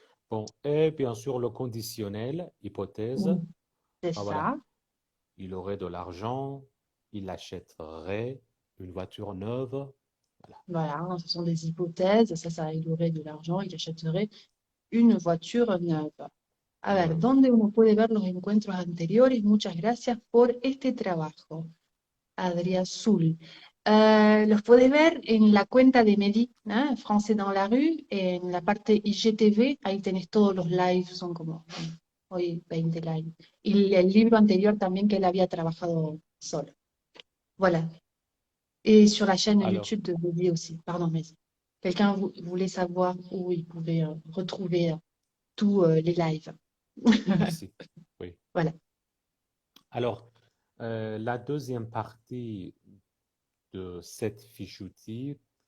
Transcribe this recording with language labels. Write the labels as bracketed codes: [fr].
[fr] Bon, et bien sûr, le conditionnel, hypothèse, Oui, c'est ah, voilà. ça. Il aurait de l'argent, il achèterait une voiture neuve. Voilà. Voilà, hein, ce sont des hypothèses. Il aurait de l'argent, il achèterait une voiture neuve. [es] A ver, [fr] Neuve. [es] ¿dónde uno puede ver los encuentros anteriores? Muchas gracias por este trabajo, Adrià Soul. Los puedes ver en la cuenta de Meli, ¿no? Français dans la rue, en la parte IGTV, ahí tenés todos los lives, son como hoy 20 lives. Y el libro anterior también que él había trabajado solo. [fr] Voilà. Et sur la chaîne Alors, YouTube de Mehdi aussi. Pardon, mais quelqu'un voulait savoir où il pouvait retrouver tous les lives. merci. Oui. Voilà. Alors, la deuxième partie de cette fiche outil,